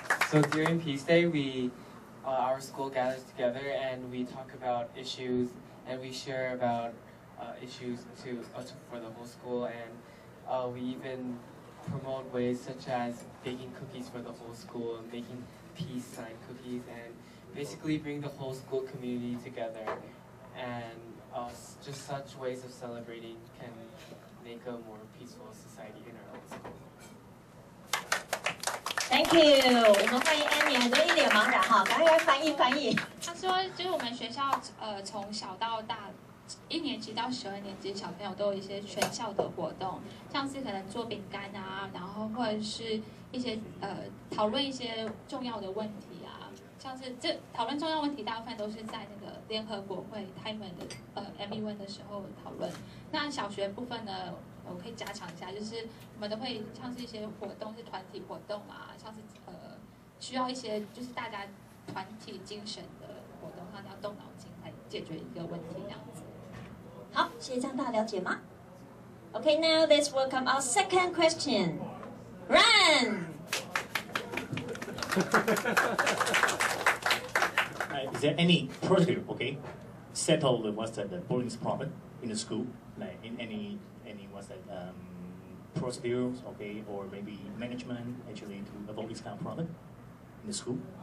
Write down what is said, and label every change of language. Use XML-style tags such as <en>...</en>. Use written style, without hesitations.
<en>So during Peace Day, our school gathers together and we talk about issues and we share about issues for the whole school, and we even promote ways such as baking cookies for the whole school and making peace sign cookies, and basically bring the whole school community together. And just such ways of celebrating can make a more peaceful society in our own school. Thank you.</en> <zh>我们欢迎 Annie， 很多一脸茫然哈，赶快来翻译。他说，就是我们学校从小到大，1年级到12年级小朋友都有一些全校的活动，像是可能做饼干啊，然后或者是一些讨论一些重要的问题啊，像是讨论重要问题，大部分都是在那个联合国会开门的M1的时候讨论。那小学部分呢？我可以加强一下，就是我们都会像是一些活动，是团体活动啊，像是需要一些就是大家团体精神的活动，像要动脑筋来解决一个问题这样子。好，谢谢，这样大家了解吗 ？</zh> <en>Okay, now let's welcome our second question. Run. Is there any procedure, okay, settle the bullying problem in the school, like in any what's that procedures, okay, or maybe management actually to avoid this kind of problem in the school?</en>